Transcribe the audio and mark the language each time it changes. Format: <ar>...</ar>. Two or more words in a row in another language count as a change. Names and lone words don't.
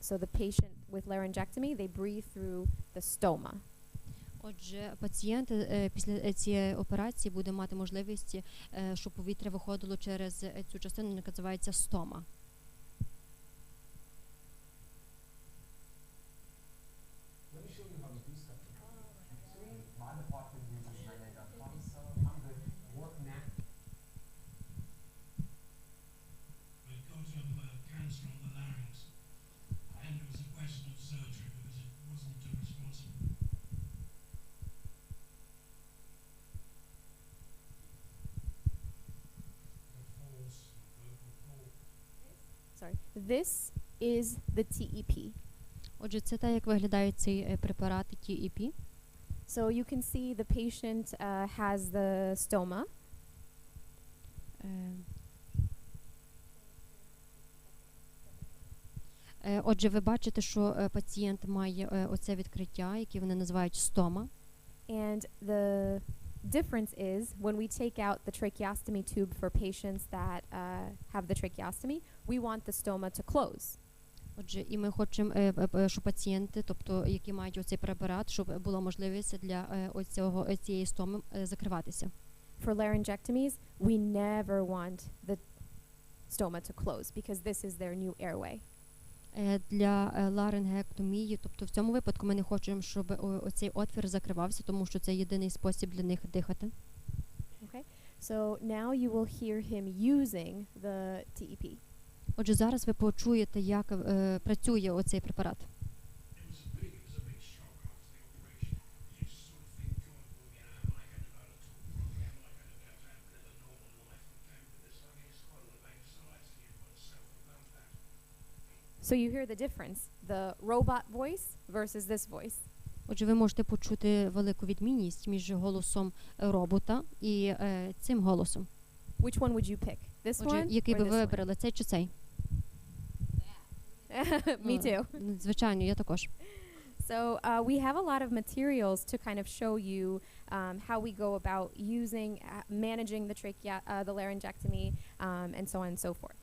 <en>So the patient with laryngectomy, they breathe through the stoma.</en> <uk>Отже, пацієнт після цієї операції буде мати можливість, щоб повітря виходило через цю частину, яка називається стома.</uk> <en>Let me show you how to do something. So my department uses Nanya.com, so I'm going to work now. It got cancer on the larynx, and it was a question of surgery because it wasn't too responsible. The force, vocal cord. Sorry. This is the TEP.</en> <uk>Отже, це те, як виглядає цей препарат TEP.</uk> <en>So you can see the patient has the stoma.</en> <uk>Отже, ви бачите, що пацієнт має оце відкриття, яке вони називають стома.</uk> <en>And the difference is when we take out the tracheostomy tube for patients that have the tracheostomy, we want the stoma to close.</en> <uk>Отже, і ми хочемо, щоб пацієнти, тобто, які мають оцей препарат, щоб була можливість для цієї стоми закриватися.</uk> <en>For laryngectomies, we never want the stoma to close because this is their new airway.</en> <uk>для ларингектомії. Тобто в цьому випадку ми не хочемо, щоб оцей отвір закривався, тому що це єдиний спосіб для них дихати.</uk> <en>Okay. So now you will hear him using the TEP.</en> <uk>Отже, зараз ви почуєте, як працює оцей препарат.</uk> <en>It was a big shock after the operation. You just sort of think, God, well, yeah, am I going to be able to talk properly? Am I going to be able to have a normal life and cope with this? I mean, it's quite a lot of anxiety you've got to self-about that. So you hear the difference, the robot voice versus this voice.</en> <uk>Отже, ви можете почути велику відмінність між голосом робота і цим голосом.</uk> <en>Which one would you pick? This</en> <uk>Отже,</uk> <en>one</en> <uk>який</uk> <en>or</en> <uk>би</uk> <en>this</en> <uk>ви</uk> <en>one?</en> <uk>вибрали, цей чи цей?</uk> <en>Me too.</en> <uk>Звичайно, я також.</uk> <en>So we have a lot of materials to kind of show you how we go about using, managing the laryngectomy, and so on and so forth.</en>